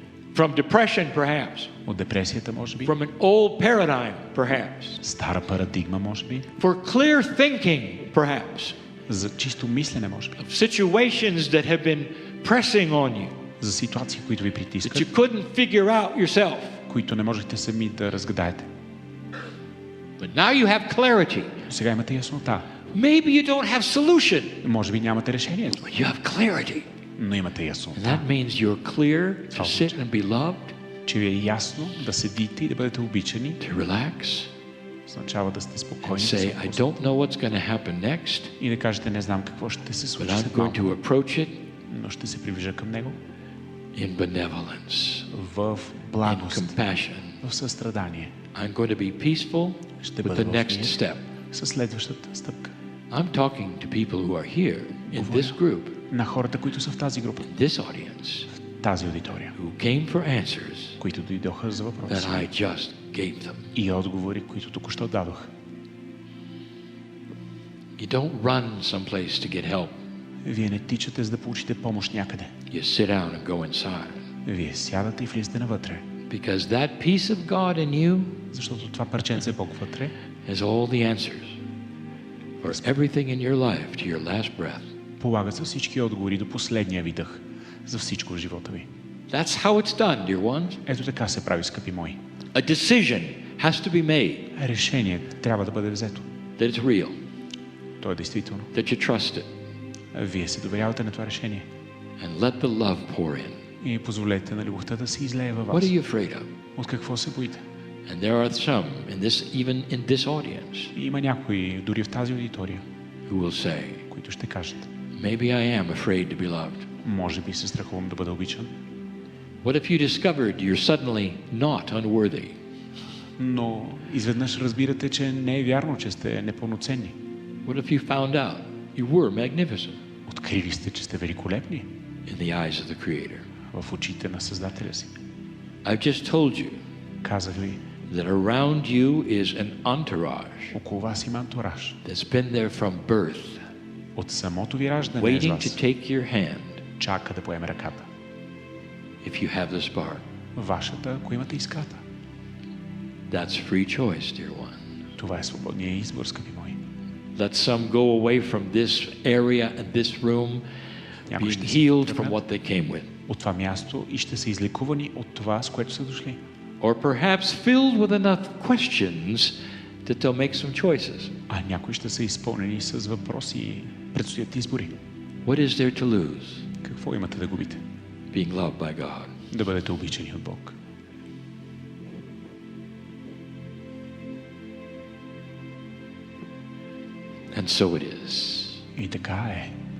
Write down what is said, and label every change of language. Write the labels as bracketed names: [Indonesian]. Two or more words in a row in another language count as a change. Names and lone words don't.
[English] from depression, perhaps, [Bulgarian] от депресията, може би, [English] from an old paradigm, perhaps, [Bulgarian] стара парадигма, може би, [English] for clear thinking, perhaps, [Bulgarian] за чисто мислене, може би, [English] of situations that have been pressing on you [Bulgarian] за ситуации, които ви [English] that [Bulgarian] притискат, [English] you couldn't figure out yourself. [Bulgarian] които не можете сами да разгадаете. [English] But now you have clarity. [Bulgarian] Сега имате яснота. [English] Maybe you don't have solution, [Bulgarian] Може би нямате решението, [English] but you have clarity. [Bulgarian] но имате [English] And [Bulgarian] яснота, [English] that means you're clear to sit and be loved, [Bulgarian] че ви е ясно да седите и да бъдете обичани, [English] to relax, [Bulgarian] означава да сте [English] and [Bulgarian] спокойни да [English] say, [Bulgarian] се [English] I [Bulgarian] отпуснете [English] don't know what's going to happen next, [Bulgarian] и да кажете, не знам какво ще се [English] but [Bulgarian] случи [English] I'm [Bulgarian] след [English] going [Bulgarian] малко, [English] to approach it [Bulgarian] но ще се приближа към Него [English] in benevolence, [Bulgarian] в [English] in [Bulgarian] благост, [English] compassion. [Bulgarian] в състрадание. [English] I'm going to be peaceful [Bulgarian] Ще [English] with [Bulgarian] бъда [English] the [Bulgarian] в [English] next [Bulgarian] мир [English] step. [Bulgarian] със следващата стъпка. [English] I'm talking to people who are here in this group, [Bulgarian] На хората, които са в тази група, [English] in this audience, [Bulgarian] в тази аудитория, [English] who came for answers [Bulgarian] които дойдоха за [English] that [Bulgarian] въпроси [English] I just gave them. [Bulgarian] и отговори, които току-що дадох. [English] You don't run someplace to get help. [Bulgarian] Вие не тичате, за да получите помощ някъде. [English] You sit down and go inside. [Bulgarian] Вие сядате и влизате навътре. [English] Because that piece of God in you [Bulgarian] Защото това парченце Бог вътре [English] has all the answers for everything in your life to your last breath. [Bulgarian] полага за всички отговори до последния ви дъх за всичко в живота ви. [English] That's how it's done, dear ones. [Bulgarian] Ето така се прави, скъпи мои. [English] A decision has to be made [Bulgarian] Решение трябва да бъде взето. [English] that it's real, [Bulgarian] То е действително. [English] that you trust it, [Bulgarian] Вие се доверявате на това решение. [English] and let the love pour in. [Bulgarian] И позволете на любовта да се излее във [English] What [Bulgarian] вас. [English] are you afraid of? [Bulgarian] От какво се боите? [English] And there are some in this, even in this audience, [Bulgarian] И има някои, дори в тази аудитория, [English] who will say, [Bulgarian] които ще кажат: [English] maybe I am afraid to be loved. [Bulgarian] може би се страхувам да бъда обичан. [English] What if you discovered you're suddenly not unworthy? [Bulgarian] Но изведнъж разбирате, че не е вярно, че сте непълноценни. [English] What if you found out you were magnificent [Bulgarian] Открили сте, че сте великолепни [English] in the eyes of the Creator? [Bulgarian] в очите на Създателя си. [English] I've just told you [Bulgarian] Казах ви, [English] that around you is an entourage [Bulgarian] около вас има антураж. [English] that's been there from birth, [Bulgarian] От самото ви раждане е с [English] waiting [Bulgarian] вас. [English] to take your hand [Bulgarian] Чака да поеме ръката. [English] if you have the spark. [Bulgarian] Вашата, ако имате искрата. [English] That's free choice, dear one. [Bulgarian] Това е свободния избор, скъпи мои. [English] Let some go away from this area and this room [Bulgarian] Някои [English] being [Bulgarian] ще се [English] healed from [Bulgarian] тръгнат [English] what they came with, [Bulgarian] от това място и ще са излекувани от това, с което са дошли. [English] or perhaps filled with enough questions that they'll make some choices. [Bulgarian] А някои ще са изпълнени с въпроси и предстоят избори. [English] What is there to lose? [Bulgarian] Какво имате да губите? [English] Being loved by God. [Bulgarian] Да бъдете обичани от Бог. [English] And so it is. [Bulgarian] И така е.